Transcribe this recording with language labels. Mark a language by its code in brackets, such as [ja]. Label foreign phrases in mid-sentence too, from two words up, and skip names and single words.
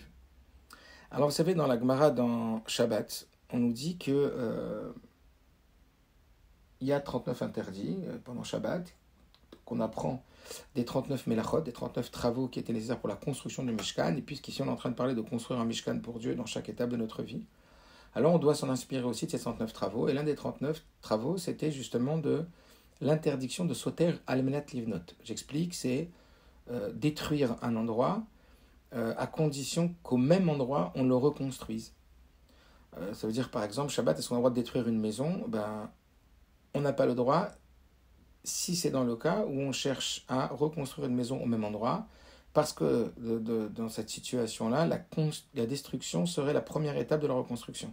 [fr] Alors, vous savez, dans la Gemara, dans Shabbat, on nous dit que il y a 39 interdits pendant Shabbat, qu'on apprend des 39 melachot, des 39 travaux qui étaient nécessaires pour la construction du Mishkan, et puisqu'ici on est en train de parler de construire un Mishkan pour Dieu dans chaque étape de notre vie, alors on doit s'en inspirer aussi de ces 39 travaux, et l'un des 39 travaux, c'était justement de l'interdiction de [he] סותר על מנת לבנות. [fr] J'explique, c'est détruire un endroit à condition qu'au même endroit on le reconstruise. Ça veut dire par exemple, Shabbat, est-ce qu'on a le droit de détruire une maison ? On n'a pas le droit si c'est dans le cas où on cherche à reconstruire une maison au même endroit, parce que dans cette situation-là, la destruction serait la première étape de la reconstruction.